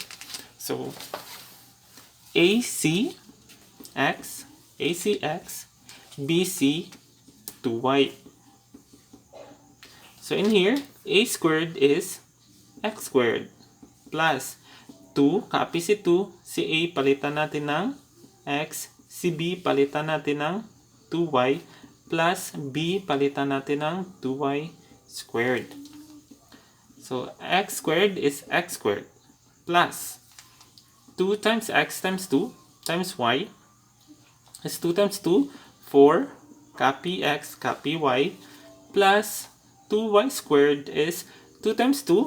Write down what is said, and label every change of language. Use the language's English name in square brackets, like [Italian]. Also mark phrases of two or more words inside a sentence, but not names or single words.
[English] So ac x, bc 2y. So in here, a squared is x squared plus 2, copy si 2, [Filipino] si a palitan natin ng x, si b palitan natin ng 2y, [English] plus b [Filipino] palitan natin ng 2y [English] squared. So x squared is x squared plus 2 times x times 2 times y is 2 times 2, 4, copy x, copy y, plus 2y squared is 2 times 2.